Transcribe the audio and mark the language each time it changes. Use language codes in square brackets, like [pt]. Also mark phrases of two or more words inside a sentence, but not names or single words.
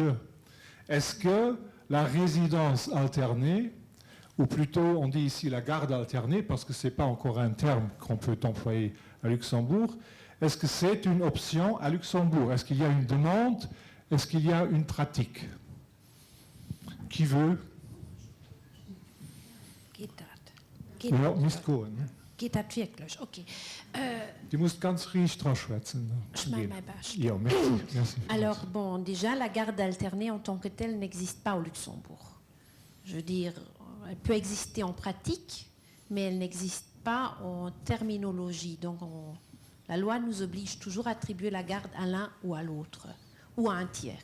[fr] Est-ce que la résidence alternée, ou plutôt on dit ici la garde alternée, parce que ce n'est pas encore un terme qu'on peut employer à Luxembourg, est-ce que c'est une option à Luxembourg? Est-ce qu'il y a une demande? Est-ce qu'il y a une pratique? Qui veut? [de] Geht das? Ja, müsst gehen. Geht das wirklich? Okay. Du musst ganz ruhig dran schwätzen. [fr] Je mets ma bâche. Ja, merci. Alors, bon, déjà, la garde alternée en tant que telle n'existe pas au Luxembourg. Je veux dire, elle peut exister en pratique, mais elle n'existe pas en terminologie. Donc, la loi nous oblige toujours à attribuer la garde à l'un ou à l'autre, ou à un tiers.